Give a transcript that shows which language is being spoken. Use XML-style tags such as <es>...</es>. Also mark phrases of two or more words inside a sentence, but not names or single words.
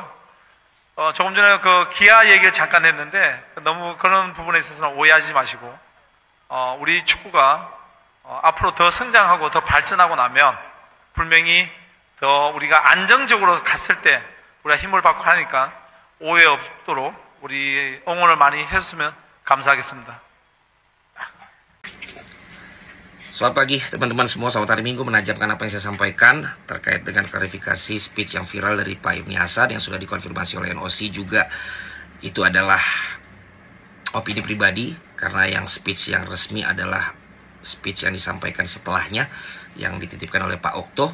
<ko>조금 전에 그 기아 얘기를 잠깐 했는데 너무 그런 부분에 있어서는 오해하지 마시고 우리 축구가 앞으로 더 성장하고 더 발전하고 나면 분명히 더 우리가 안정적으로 갔을 때 우리가 힘을 받고 하니까 오해 없도록 우리 응원을 많이 해줬으면 감사하겠습니다.</ko> <id>Selamat pagi teman-teman semua, selamat hari Minggu. Menajamkan apa yang saya sampaikan terkait dengan klarifikasi speech yang viral dari Pak Ibni Hasan yang sudah dikonfirmasi oleh NOC juga. Itu adalah opini pribadi, karena yang speech yang resmi adalah speech yang disampaikan setelahnya yang dititipkan oleh Pak Okto.</id>